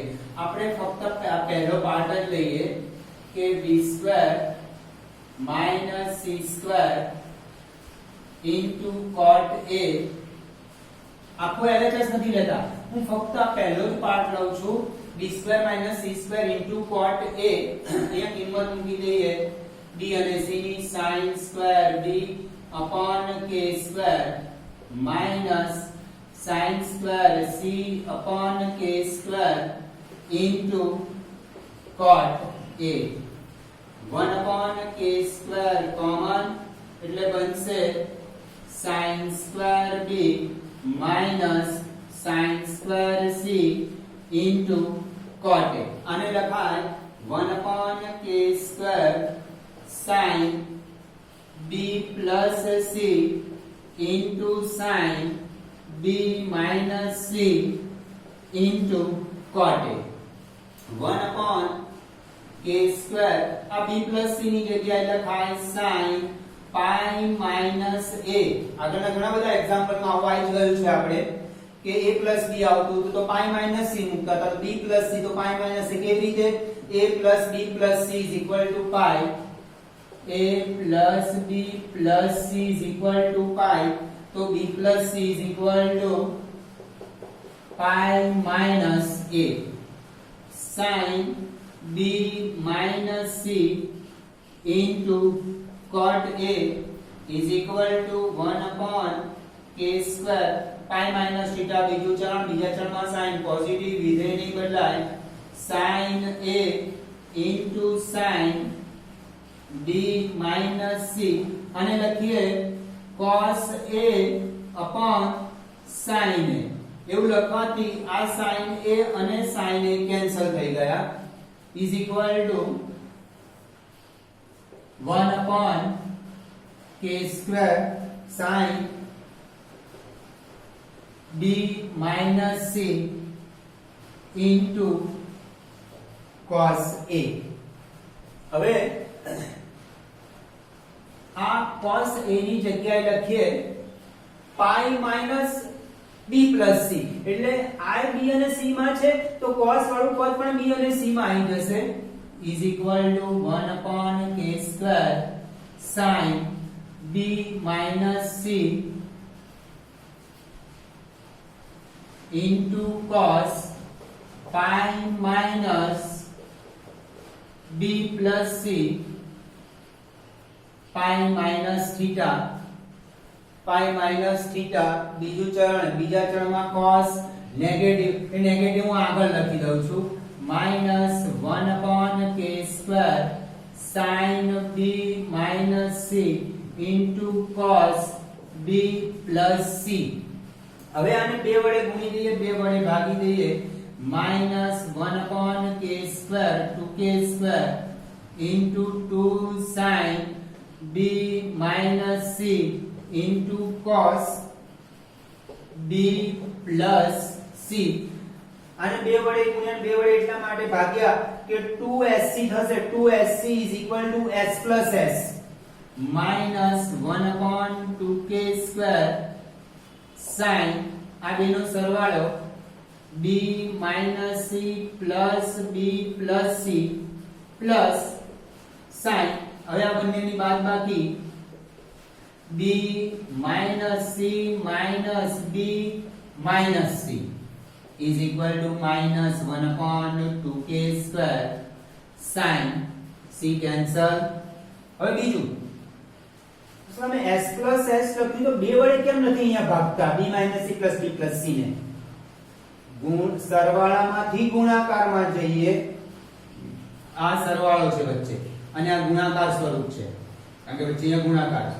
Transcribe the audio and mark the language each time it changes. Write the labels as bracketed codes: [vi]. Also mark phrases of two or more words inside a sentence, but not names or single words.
[gu] આપણે ફક્ત પહેલો પાર્ટ જ લઈએ કે [en] b square minus c square into cot a. [gu] આખો LHS નથી લેતા, હું ફક્ત આ પહેલો જ પાર્ટ લઉં છું. [en] b square minus c square into cot a, [gu] અહીંયા કિંમત મૂકી દઈએ b અને c ની [en] sin square b upon k square minus sin square c upon k square into cot a. 1 upon k square common [gu] એટલે બનશે [en] sin square b minus sin square c into cot a. [gu] આને લખાય [en] 1 upon k square sin b plus c into sin b minus c into cot a. 1 upon k square આ b plus c [gu] ની જગ્યાએ લખાય [en] sin pi minus a. [gu] આગળના ઘણા બધા એક્ઝામ્પલમાં આવું આવી ગયું છે આપણે કે [en] a plus b [gu] આવતું હતું તો [en] pi minus c [gu] મૂકતા હતા, તો [en] b plus c [gu] તો [en] pi minus c. [gu] કેવી રીતે? [en] a plus b plus c is equal to pi, a plus b plus c is equal to pi, તો b plus c is equal to pi minus a. sin b minus c into cot a is equal to 1 upon k square pi minus theta. [gu] બીજું ચરણ, બીજા ચરણમાં sin પોઝિટિવ વિધેય નહીં બદલાય, [en] sin a into sin b minus c [gu] અને લખીએ [en] cos a upon sin a. [gu] એવું લખવાથી આ sin a અને sin a કેન્સલ થઈ ગયા, [en] is equal to 1 upon k square sin b minus c into cos a. [gu] હવે આ [en] cos a [gu] ની જગ્યાએ લખીએ [en] pi minus b plus c, [gu] એટલે i b અને c માં છે તો cos વાળું પદ પણ b અને c માં આવી જશે, [en] is equal to 1 upon k square sin b minus c into cos pi minus b plus c pi minus theta. pi minus theta [gu] બીજું ચરણ, બીજા ચરણમાં cos નેગેટિવ, એ નેગેટિવ હું આગળ લખી દઉં છું, [en] minus 1 upon k square sin b minus c into cos b plus c. [gu] હવે આને બે વડે ગુણી દઈએ, બે વડે ભાગી દઈએ, [en] minus 1 upon k square 2k square into 2 sin b minus c into cos b plus c. [gu] આને બે વડે ગુણ્યા બે વડે એટલા માટે ભાગ્યા કે 2sc થશે, [en] 2sc is equal to s plus s minus 1 upon 2k square sin [gu] આ બેનો સરવાળો [en] b minus c plus b plus c plus sin. [gu] હવે આ બંનેની બાદબાકી [en] b minus c minus b minus c is equal to minus 1 upon 2k square sin c cancel. [gu] હવે બીજું તમે [en] s plus s [gu] લખ્યું તો બે વડે કેમ નથી અહીંયા ભાગતા [en] b minus c plus b plus c [gu] ને? સરવાળામાંથી ગુણાકારમાં જઈએ. આ સરવાળો છે વચ્ચે અને આ ગુણાકાર સ્વરૂપ છે, કારણ કે વચ્ચે અહીંયા ગુણાકાર છે.